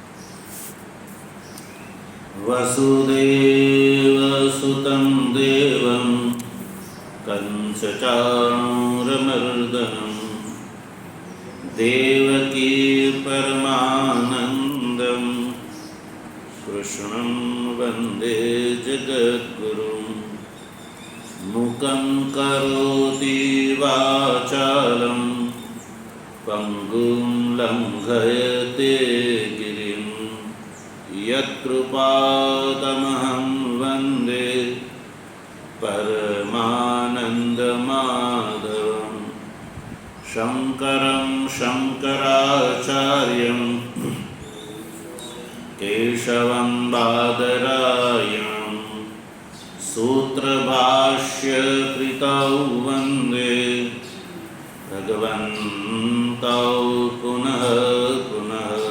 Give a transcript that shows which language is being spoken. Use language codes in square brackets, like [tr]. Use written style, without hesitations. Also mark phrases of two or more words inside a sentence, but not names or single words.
[sa] વસુદેવ સુતં દેવં કંસચાણૂરમર્દનમ દેવકી પરમાનંદમ કૃષ્ણં વંદે જગદ્ગુરું. મૂકં કરોતિ વાચાલં पंगुं लंघयते गिरिं यत्कृपातमहं वन्दे परमानन्दमाधवं शङ्करं शङ्कराचार्यं केशवं बादरायणं सूत्रभाष्यकृतौ वन्दे भगवन्तौ पुनः पुनः।